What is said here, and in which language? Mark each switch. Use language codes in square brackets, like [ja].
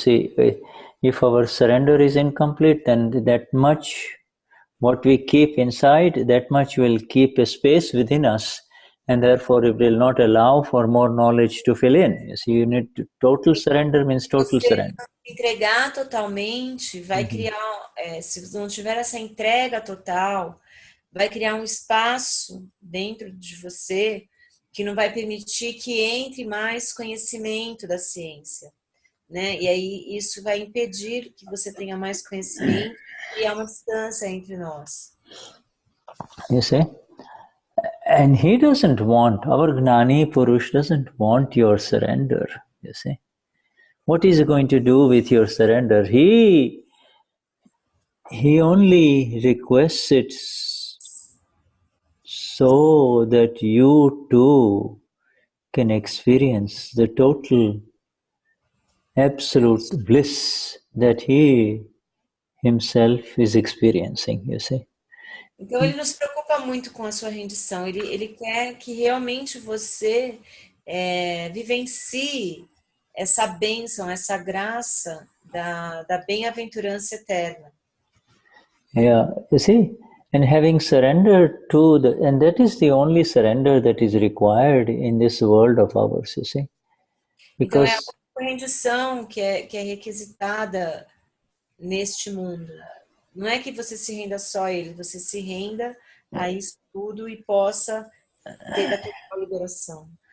[en] You see, if our surrender is incomplete, then that much what we keep inside, that much will keep a space within us, and therefore it will not allow for more knowledge to fill in. You see, you need total surrender means total surrender. [pt] Entregar totalmente vai criar, se não tiver essa entrega total, vai criar um espaço dentro de você que não vai permitir que entre mais conhecimento da ciência, né? E aí isso vai impedir que você tenha mais conhecimento e há uma distância entre nós. [en] You see? And he doesn't want, our Gnani Purush doesn't want your surrender, you see. What is he going to do with your surrender? He only requests it so that you too can experience the total absolute bliss that he himself is experiencing, you see. [pt] Então ele não se preocupa muito com a sua rendição, ele quer que realmente você vivencie essa bênção, essa graça da bem-aventurança eterna. [en] Yeah, you see, and having surrendered to and that is the only surrender that is required in this world of ours, you see. Because [pt] então é a rendição que é requisitada neste mundo. Não é que você se renda só a ele, você se renda a isso tudo e possa ter a total liberação.